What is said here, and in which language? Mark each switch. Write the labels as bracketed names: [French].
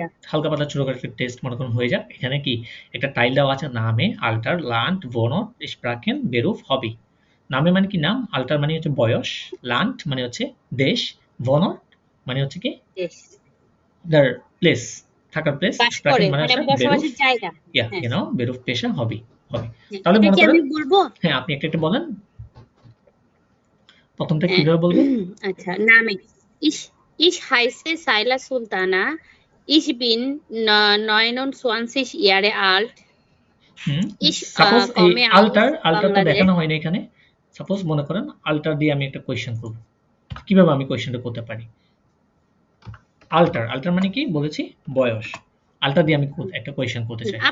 [Bangla] হালকা পাতলা ছোটখাটো টেস্ট মনে করুন হয়ে যাক এখানে কি একটা টাইল দেওয়া আছে নামে আল্টার লান্ট ভোনট স্প্রাকেন বেরুফ হবি নামে মানে কি নাম আল্টার মানে হচ্ছে বয়স লান্ট মানে হচ্ছে দেশ ভোনট মানে হচ্ছে কি [English] their place [Bangla] থাকার প্লেস স্প্রাকেন মানে হচ্ছে বসবাসের জায়গা বেরুফ পেশা হবি তাহলে মনে করেন হ্যাঁ আপনি একটা বলেন প্রথমটা কিভাবে বলবেন [German] আচ্ছা নামে ich heiße Saila Sultana ich bin 29 Jahre alt ich komme [Bangla] alter তো দেখানো হয় না এখানে সাপোজ মনে করেন আল্টার দিয়ে আমি একটা কোশ্চেন করব কিভাবে আমি কোশ্চেনটা করতে পারি আল্টার মানে কি বলেছি বয়স আল্টার দিয়ে আমি একটা কোশ্চেন করতে চাই